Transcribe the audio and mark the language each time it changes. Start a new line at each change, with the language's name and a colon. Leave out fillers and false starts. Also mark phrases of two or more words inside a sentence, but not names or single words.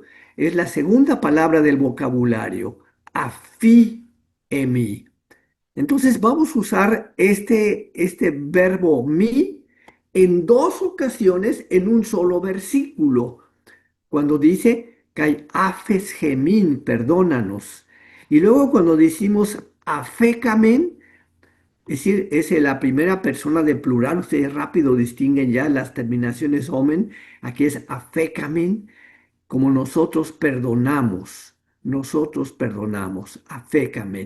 Spanish: Es la segunda palabra del vocabulario, afiemi. Entonces vamos a usar este verbo mi en dos ocasiones en un solo versículo. Cuando dice,
Greek: καὶ ἄφες ἡμῖν,
Spanish: perdónanos. Y luego cuando decimos afecamen, es decir, es la primera persona de plural, ustedes rápido distinguen ya las terminaciones omen, aquí es afecamen, como nosotros perdonamos, afecamen.